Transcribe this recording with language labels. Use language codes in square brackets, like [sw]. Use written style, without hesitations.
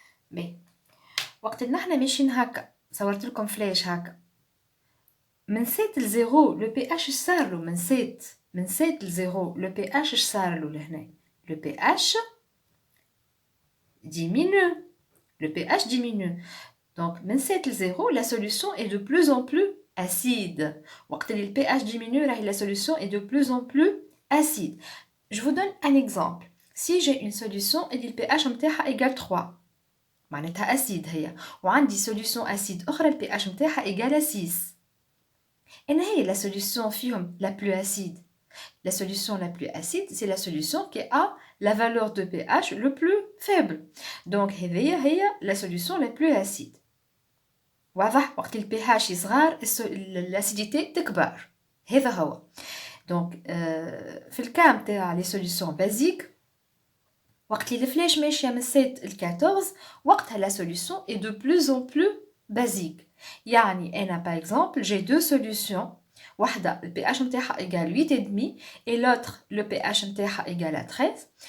[fr] Mais [ar] وقت اللي نحنا ماشيين هكا صورت لكم فلاش هكا من 7 ل 0 لو بي اش صار له من 7 ل 0 لو بي اش صار له لهنا لو بي اش [fr] diminue le pH diminue donc [ar] من 7 ل 0 [fr] la solution est de plus en plus acide [ar] وقت اللي [fr] le pH diminue la solution est de plus en plus acide. Je vous donne un exemple. Si j'ai une solution et le pH نتاعها égale 3 [ar] معناتها [fr] acide [ar] هي وعندي [fr] solution acide [ar] أخرى [fr] le pH نتاعها égale à 6 [ar] أنا هي [fr] la solution [ar] فيهم [fr] la plus acide La solution la plus acide, c'est la solution qui a la valeur de pH le plus faible. Donc, [ar] هي [fr] la solution la plus acide. [ar] واضح؟ وقت ال pH يصغر [fr] l'acidité [ar] تكبر. هذا هو. [fr] Donc, [ar] في الكام تاع [fr] les solutions basiques, [ar] وقت اللي الفلاش ماشيه من 7 ل 14 وقتها [fr] la solution est de plus en plus basique. [ar] يعني أنا [fr] par exemple j'ai deux solutions. [ar] واحدة [fr] le pH نتاعها égale 8,5 et l'autre le pH نتاعها égale à 13.